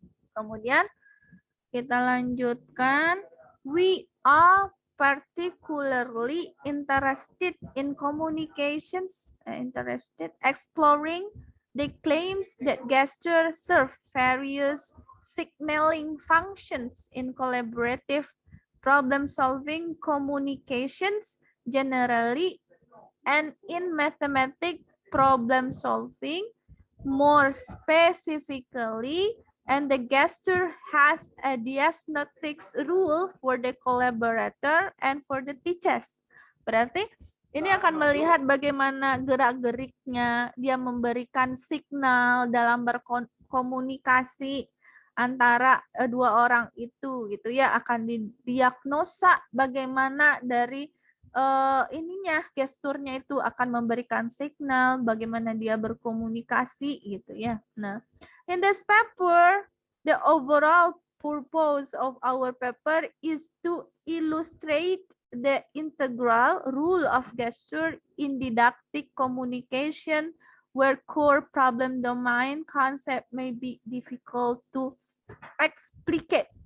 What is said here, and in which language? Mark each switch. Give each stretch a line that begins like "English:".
Indonesian: Kemudian kita lanjutkan,
English: we are particularly interested in communications, exploring the claims that gesture serve various signaling functions in collaborative problem-solving communications generally, and in mathematic problem-solving more specifically, and the gesture has a diagnostics rule for the collaborator and for the teachers.
Indonesian: Berarti ini akan melihat bagaimana gerak-geriknya, dia memberikan signal dalam berkomunikasi antara 2 orang itu gitu ya, akan didiagnosa bagaimana dari ininya, gesturnya itu akan memberikan signal bagaimana dia berkomunikasi gitu ya.
English: Nah, in this paper, the overall purpose of our paper is to illustrate the integral rule of gesture in didactic communication where core problem domain concept may be difficult to explicate.